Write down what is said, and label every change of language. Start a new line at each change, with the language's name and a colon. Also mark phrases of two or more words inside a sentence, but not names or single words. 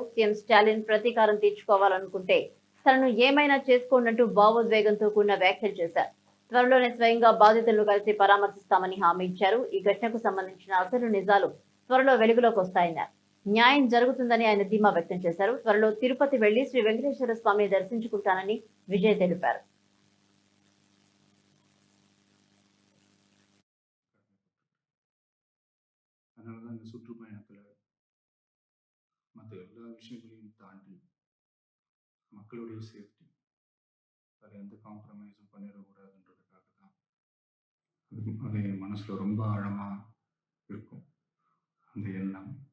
Telugu: సీఎం స్టాలిన్ ప్రతీకారం తీర్చుకోవాలనుకుంటే తనను ఏమైనా చేసుకోండంటూ భావోద్వేగంతో కూడిన వ్యాఖ్యలు చేశారు. త్వరలోనే స్వయంగా బాధితులను కలిసి పరామర్శిస్తామని హామీ ఇచ్చారు. ఈ ఘటనకు సంబంధించిన అసలు నిజాలు త్వరలో వెలుగులోకి వస్తాయన్నారు. న్యాయం జరుగుతుందని ఆయన ధీమా వ్యక్తం చేశారు. త్వరలో తిరుపతి వెళ్లి శ్రీ వెంకటేశ్వర స్వామిని దర్శించుకుంటానని విజయ్ తెలిపారు.
Tamil: அதனால தான் இந்த சுற்றுப்பயணத்துல மத்த எல்லா விஷயங்களையும் தாண்டி மக்களுடைய சேஃப்டி அதில் எந்த காம்ப்ரமைஸும் பண்ணிடக்கூடாதுன்றதுக்காக தான் அது என் மனசில் ரொம்ப ஆழமாக இருக்கும் அந்த எண்ணம்.